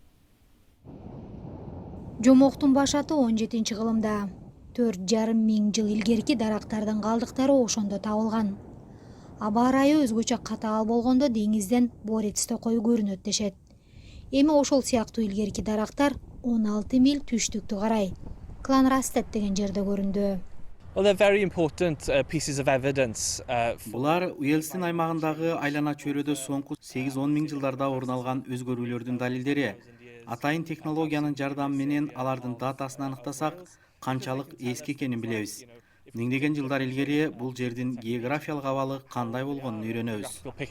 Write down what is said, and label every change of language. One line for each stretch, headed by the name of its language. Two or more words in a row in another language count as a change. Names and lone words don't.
Kyrgyz: Жомоктун башаты 17-кылымда 4,5 миң жыл илгерки дарактардын калдыктары ошондо табылган. Аба ырайы өзгөчө катаал болгондо деңизден борец токою көрүнөт дешет. Эми ошол сыяктуу илгерки дарактар 16 миль түштүктү карай Кланрастет деген жерде көрүндү.
English: Well, they're very important pieces of evidence.
Kyrgyz: Булар Уэльстин аймагындагы айлана чөйрөдө соңку 8-10 миң жылдарда орун алган өзгөрүүлөрдүн далилдери. Атайын технологиянын жардамы менен алардын датасын аныктасак, канчалык эски экенин билебиз. Миңдеген жылдар илгери бул жердин географиялык абалы кандай болгонун үйрөнөбүз.